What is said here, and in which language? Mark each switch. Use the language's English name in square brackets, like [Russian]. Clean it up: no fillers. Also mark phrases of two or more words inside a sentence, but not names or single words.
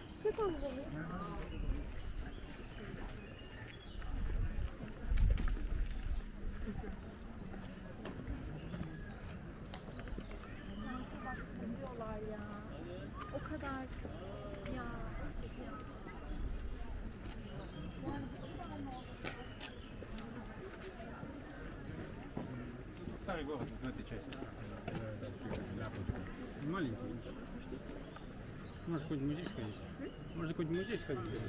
[Turkish] köpek balığı. Bak diyorlar ya. O kadar ya. [Russian] Старый город в этой части. Маленький. Может, какой-нибудь музей сходить? Может, какой-нибудь музей сходить?